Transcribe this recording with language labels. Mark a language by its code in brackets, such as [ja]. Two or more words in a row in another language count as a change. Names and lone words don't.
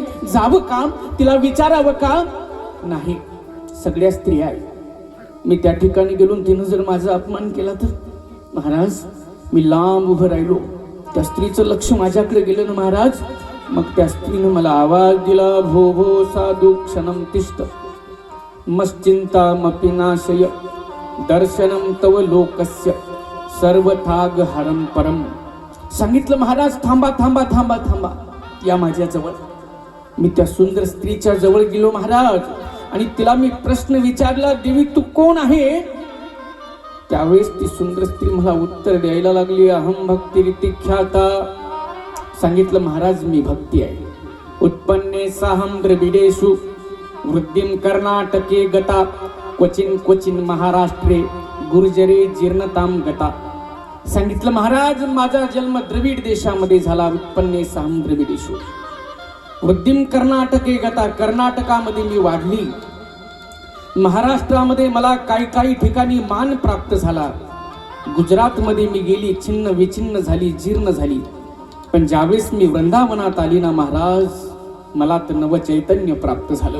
[mr] जावं का तिला, विचारावं का? नाही, सगळ्या स्त्रिया आहेत. मी त्या ठिकाणी गेलो, तिनं जर माझा अपमान केला तर? महाराज, मी लांब उभं राहिलो. त्या स्त्रीचं लक्ष माझ्याकडे गेलं ना महाराज. मग त्या स्त्रीनं मला आवाज दिला, [sa] भो भो साधू क्षणम तिष्ठ मश्चिंतामपि नाशय दर्शनम तव लोकस्य सर्वथाग हरम परम. [mr] सांगितलं, महाराज थांबा थांबा थांबा थांबा, या माझ्या जवळ. मी त्या सुंदर स्त्रीच्या जवळ गेलो महाराज, आणि तिला मी प्रश्न विचारला, देवी तू कोण आहे? त्यावेळेस ती सुंदर स्त्री मला उत्तर द्यायला लागली, [sa] अहम भक्तिरिती ख्याता. [mr] सांगितलं, महाराज मी भक्ती आहे. [sa] उत्पन्ने साहम द्रविडेषु वृद्धिम कर्नाटके गता क्वचिन क्वचिन महाराष्ट्रे गुर्जरे जीर्णताम गता. [mr] सांगितलं, महाराज माझा जन्म द्रविड देशामध्ये झाला. [sa] उत्पन्ने साहम द्रविडेषु वृद्धिम कर्नाटके गता, [mr] कर्नाटकामध्ये मी वाढली. महाराष्ट्रामध्ये मला काही ठिकाणी मान प्राप्त झाला. गुजरातमध्ये मी गेली, छिन्न विछिन्न झाली, जीर्ण झाली. पण ज्यावेळेस मी वृंदावनात आली ना महाराज, मला तर नवचैतन्य प्राप्त झालं.